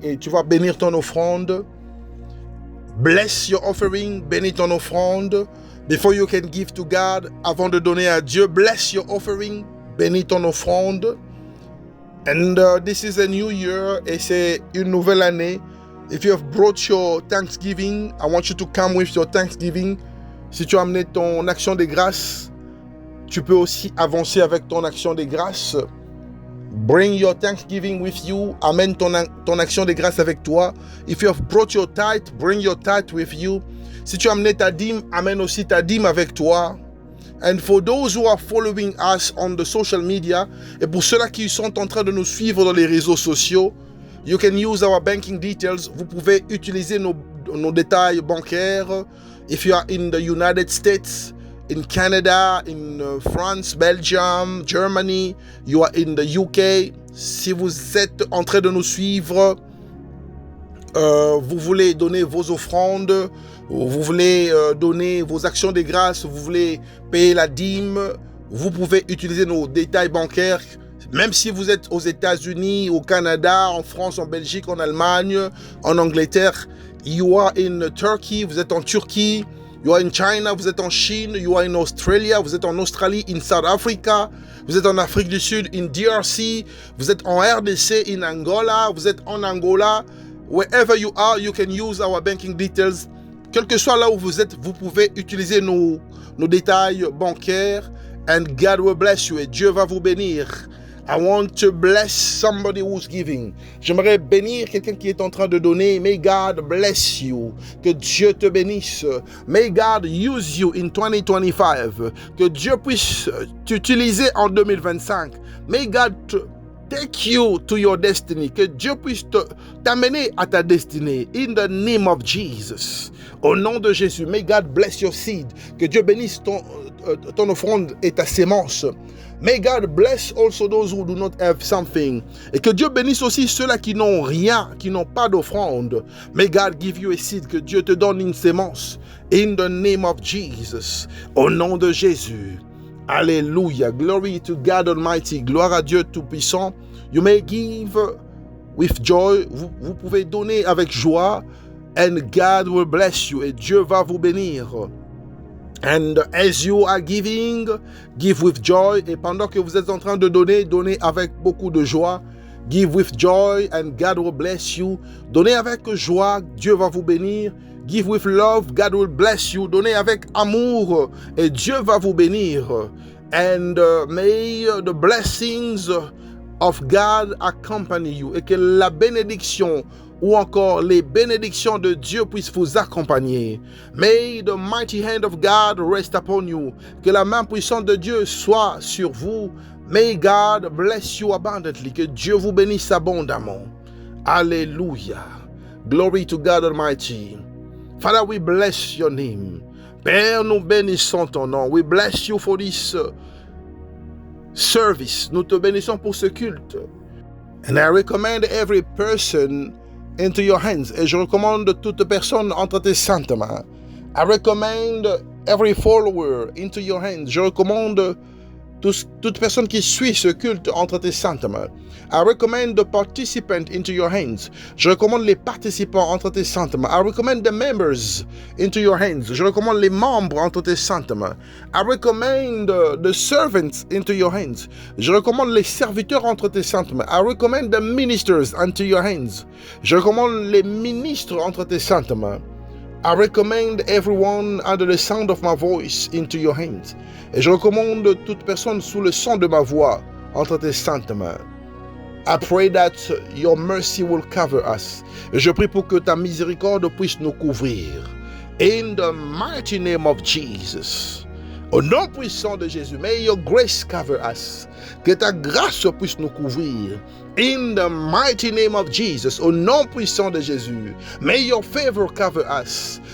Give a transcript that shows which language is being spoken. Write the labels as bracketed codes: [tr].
[fr] Et tu vas bénir ton offrande. [en] Bless your offering, [fr] bénis ton offrande. [en] Before you can give to God, [fr] avant de donner à Dieu, [en] bless your offering, [fr] bénis ton offrande. [en] And this is a new year, [fr] et c'est une nouvelle année. [en] If you have brought your Thanksgiving, I want you to come with your Thanksgiving. [fr] Si tu as amené ton action de grâce, tu peux aussi avancer avec ton action de grâce. [en] Bring your Thanksgiving with you. [fr] Amène ton action de grâce avec toi. [en] If you have brought your tithe, bring your tithe with you. [fr] Si tu as amené ta dîme, amène aussi ta dîme avec toi. [en] And for those who are following us on the social media, [fr] et pour ceux-là qui sont en train de nous suivre dans les réseaux sociaux, [en] you can use our banking details. [fr] Vous pouvez utiliser nos détails bancaires. [en] If you are in the United States, in Canada, in France, Belgium, Germany, you are in the UK. [fr] Si vous êtes en train de nous suivre, vous voulez donner vos offrandes, vous voulez donner vos actions de grâce, vous voulez payer la dîme, vous pouvez utiliser nos détails bancaires. Même si vous êtes aux États-Unis, au Canada, en France, en Belgique, en Allemagne, en Angleterre, [en] you are in Turkey, [fr] vous êtes en Turquie, [en] you are in China, [fr] vous êtes en Chine, [en] you are in Australia, [fr] vous êtes en Australie, [en] in South Africa, [fr] vous êtes en Afrique du Sud, in DRC, vous êtes en RDC, in Angola, vous êtes en Angola. [en] Wherever you are, you can use our banking details. [fr] Quel que soit là où vous êtes, vous pouvez utiliser nos détails bancaires. [en] And God will bless you. [fr] Et Dieu va vous bénir. [en] I want to bless somebody who's giving. [fr] J'aimerais bénir quelqu'un qui est en train de donner. [en] May God bless you. [fr] Que Dieu te bénisse. [en] May God use you in 2025. [fr] Que Dieu puisse t'utiliser en 2025. [en] May God take you to your destiny. [fr] Que Dieu puisse t'amener à ta destinée. [en] In the name of Jesus. [fr] Au nom de Jésus. [en] May God bless your seed. [fr] Que Dieu bénisse ton offrande et ta sémence. [en] May God bless also those who do not have something. [fr] Et que Dieu bénisse aussi ceux-là qui n'ont rien, qui n'ont pas d'offrande. [en] May God give you a seed. [fr] Que Dieu te donne une sémence. [en] In the name of Jesus. [fr] Au nom de Jésus. [en] Alléluia. Glory to God Almighty. [fr] Gloire à Dieu Tout-Puissant. [en] You may give with joy. [fr] Vous pouvez donner avec joie. [en] And God will bless you. [fr] Et Dieu va vous bénir. [en] And as you are giving, give with joy. [fr] Et pendant que vous êtes en train de donner, donnez avec beaucoup de joie. [en] Give with joy and God will bless you. [fr] Donnez avec joie, Dieu va vous bénir. [en] Give with love, God will bless you. [fr] Donnez avec amour et Dieu va vous bénir. [en] And may the blessings of God accompany you. [fr] Et que la bénédiction ou encore les bénédictions de Dieu puissent vous accompagner. [en] May the mighty hand of God rest upon you. [fr] Que la main puissante de Dieu soit sur vous. [en] May God bless you abundantly. [fr] Que Dieu vous bénisse abondamment. Alléluia. [en] Glory to God Almighty. Father, we bless your name. [fr] Père, nous bénissons ton nom. [en] We bless you for this service. [fr] Nous te bénissons pour ce culte. [en] And I recommend every person into your hands. [fr] Et je recommande toute personne entre tes saintes mains. I recommend [en] every follower into your hands. [fr] Je recommande toute personne qui suit ce culte entre tes saintes mains. [en] I recommend the participant into your hands. [fr] Je recommande les participants entre tes saintes mains. [en] I recommend the members into your hands. [fr] Je recommande les membres entre tes saintes mains. [en] I recommend the servants into your hands. [fr] Je recommande les serviteurs entre tes saintes mains. [en] I recommend the ministers into your hands. [fr] Je recommande les ministres entre tes saintes mains. [en] I recommend everyone under the sound of my voice into your hands. [fr] Et je recommande toute personne sous le son de ma voix entre tes saintes mains. [en] I pray that your mercy will cover us. [fr] Et je prie pour que ta miséricorde puisse nous couvrir. [en] In the mighty name of Jesus. [fr] Au nom puissant de Jésus, [en] may your grace cover us. [fr] Que ta grâce puisse nous couvrir. [en] In the mighty name of Jesus, [fr] au nom puissant de Jésus, [en] may your favor cover us.